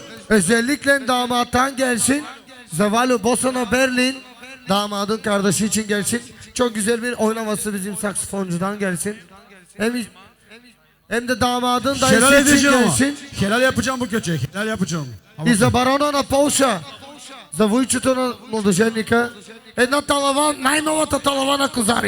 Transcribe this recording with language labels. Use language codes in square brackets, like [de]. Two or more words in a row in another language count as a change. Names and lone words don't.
[tr] özellikle damattan gelsin. Zavalo Bosona Berlin. Damadın kardeşi için gelsin. Çok güzel bir oynaması bizim saksafoncudan gelsin. Hem de damadın Helal dayısı için edeceğim ama. gelsin. Helal yapacağım bu köçeği. Helal yapacağım. [bg] И за барона на Полша, за войчето на младоженника, една талава, най-новата талава на Козари.